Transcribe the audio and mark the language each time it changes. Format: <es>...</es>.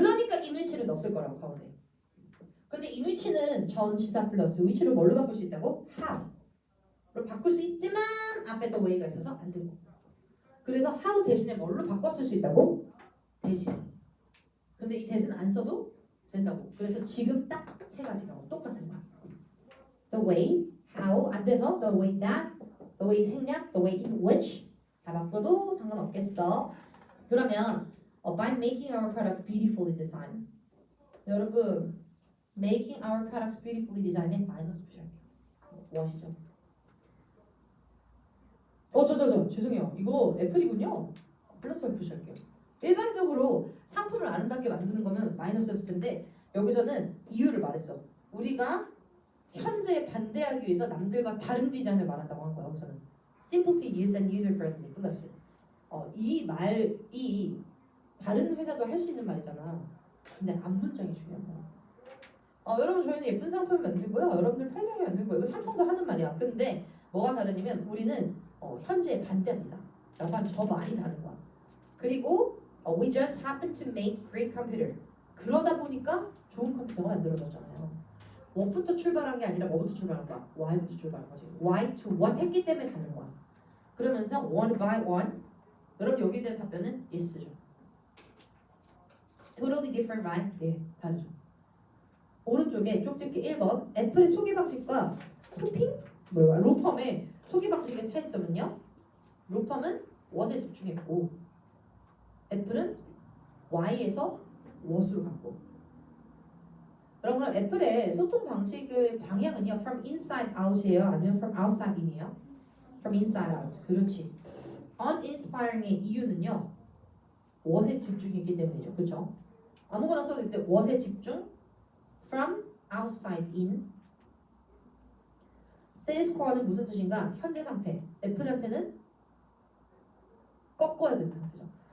<ko>그러니까 in which를 넣었을 거라고 가운데. 근데 in which는 전치사 플러스 which를 뭘로 바꿀 수 있다고? how로 바꿀 수 있지만 앞에 the way가 있어서 안 되고. 그래서 how 대신에 뭘로 바꿨을 수 있다고? 대신. 근데 이 대신 안 써도 된다고. 그래서 지금 딱 세 가지가 똑같은 거야.</ko> <en>The way, how</en> <ko>안 돼서</ko> <en>the way that, the way 생략, the way in which</en> <ko>다 바꿔도 상관없겠어. 그러면</ko> <en>by making our products beautifully designed.</en> <ko>여러분,</ko> <en>making our products beautifully designed에</en> <ko>마이너스 표시할게요. 무엇이죠? 죄송해요. 이거 애플이군요. 플러스 표시할게요. 일반적으로 상품을 아름답게 만드는 거면 마이너스였을 텐데 여기서는 이유를 말했어. 우리가 현재에 반대하기 위해서 남들과 다른 디자인을 말한다고 한 거야. 여기서는</ko> <en>simple to use and user friendly</en> <ko>플러스 이 말이 다른 회사도 할 수 있는 말이잖아. 근데 앞문장이 중요한 거야. 여러분 저희는 예쁜 상품 만들고요. 여러분들 편리하게 만들고요. 이거 삼성도 하는 말이야. 근데 뭐가 다르냐면 우리는 현재에 반대합니다. 라고 한 저 말이 다른 거야. 그리고</ko> <en>we just happen to make great computer.</en> <ko>그러다 보니까 좋은 컴퓨터가 만들어졌잖아요. what부터 출발한 게 아니라 뭐부터 출발한 거야? why부터 출발한 거지. why to what 했기 때문에 가는 거야. 그러면서</ko> <en>one by one.</en> <ko>여러분 여기에 대한 답변은 yes죠.</ko> <en>Totally different, right?</en> <ko>네, 다르죠. 오른쪽에 쪽집게 1번 애플의 소개 방식과 토핑? 뭐야? 로펌의 소개 방식의 차이점은요? 로펌은 what에 집중했고 애플은 why에서 what으로 갔고 그럼 애플의 소통 방식의 방향은요?</ko> <en>From inside out이에요?</en> <ko>아니면</ko> <en>from outside in이에요? From inside out.</en> <ko>그렇지. uninspiring의 이유는요? what에 집중했기 때문이죠. 그렇죠? 아무거나 써도 때 what에 집중 from outside in. status quo는 무슨 뜻인가? 현재 상태. 애플한테는 꺾어야 되는 상태죠.</ko>